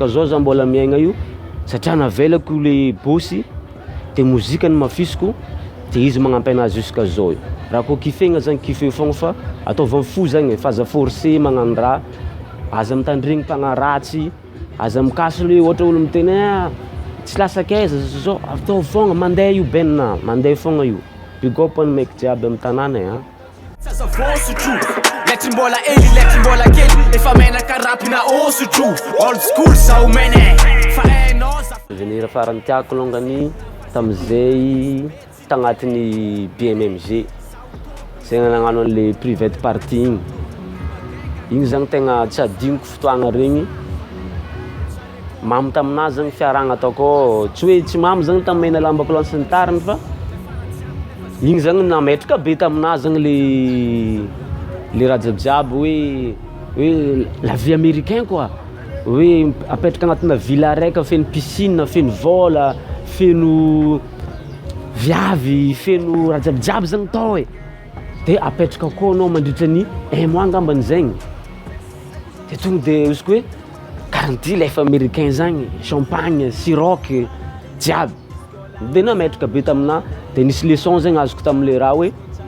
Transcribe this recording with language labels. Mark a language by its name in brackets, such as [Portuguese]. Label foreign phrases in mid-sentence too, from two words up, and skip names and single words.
[Malagasy] zao za mbola miaigna io satria navelako le bosy de mozika ny mafisoko de izy magnampy anazy jusqu'à zao raha koa kifegna zany kife fogna fa ataovy fo zagny fa aza forcé magnano raha aza mitandregny mpagnaratsy aza mikasy le ohatra olo miteny tsy lasakaiza zao atao fogna mandeha io benina mandeha fogna io [English] big up [Malagasy] any maiky jiaby amin'ny tanàna Let's mbola eli, let's mbola kely efa menaka rapina osotro [English] old school [Malagasy] zao mene fa venir farany tiako longany tamizay tagnatin'ny BMMG zay nagnano an'le [English] private party [Malagasy] igny zagny tegna tsy adignoko fotoagna regny mamy taminazy zagny fiaragna ataoko tsy hoe tsy mamy zagny tamena lambako lansy ny tariny fa igny zagny nametraka be taminazy zagny le raha jiabijiaby hoe [French] la vie américain quoi [Malagasy] hoe apetraka agnatina villa raika feno piscine feno vola feno viavy feno raha jiabijiaby zagny tao de apetraka koa anao mandritra ny mois angambany zegny de tonga de izy hoe garantie lefa américain zagny champagne siroc jiaby de nametraka be tamina de nisy leçon zagny azoko tam'le raha hoe